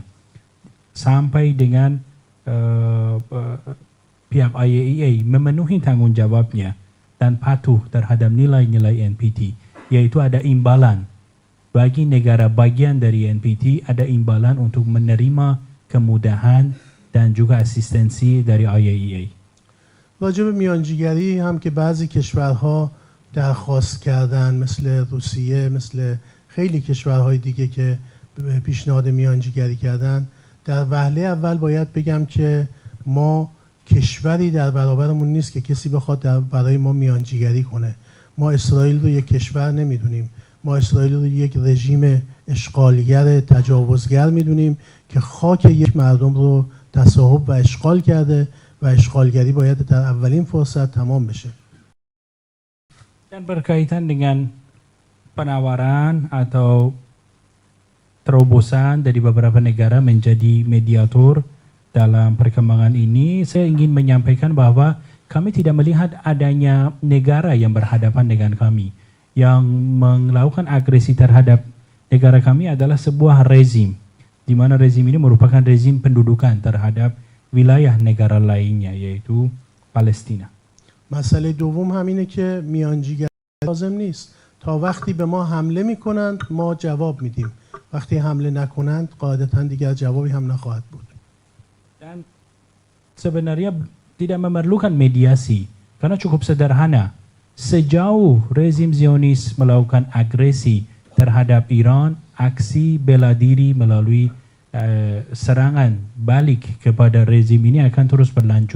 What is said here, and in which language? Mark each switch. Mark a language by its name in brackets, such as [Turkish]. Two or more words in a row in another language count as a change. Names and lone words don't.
[Indonesian] Sampai dengan pihak IAEA memenuhi tanggung jawabnya dan patuh terhadap nilai-nilai NPT, yaitu ada imbalan bagi negara bagian dari NPT, ada imbalan untuk menerima kemudahan dan juga asistensi dari IAEA. [Persian] راجع به میانجیگری هم که بعضی کشورها درخواست کردن مثل روسیه، مثل خیلی کشورهای دیگه که پیشنهاد میانجیگری کردن، در وهله اول باید بگم که ما کشوری در برابرمون نیست که کسی بخواد برای ما میانجیگری کنه. ما اسرائیل رو یک کشور نمیدونیم، ما اسرائیل رو یک رژیم اشغالگر تجاوزگر میدونیم که خاک یک مردم رو تصاحب و اشغال کرده و اشغالگری باید در اولین فرصت تمام بشه. [Indonesian] Dan berkaitan dengan penawaran atau terobosan dari beberapa negara menjadi mediator dalam perkembangan ini, saya ingin menyampaikan bahwa kami tidak melihat adanya negara yang berhadapan dengan kami. Yang melakukan agresi terhadap negara kami adalah sebuah rezim, di mana rezim ini merupakan rezim pendudukan terhadap wilayah negara lainnya, yaitu Palestina. [Persian] مسئله دوم همینه که میانجیگری لازم نیست. تا وقتی به ما حمله میکنند ما جواب میدیم. وقتی حمله نکنند قاعدتا دیگر جوابی هم نخواهد بود. [Indonesian] Dan sebenarnya tidak memerlukan mediasi karena cukup sederhana. Sejauh rezim Zionis melakukan agresi terhadap Iran, aksi bela diri melalui serangan balik kepada rezim ini akan terus berlanjut.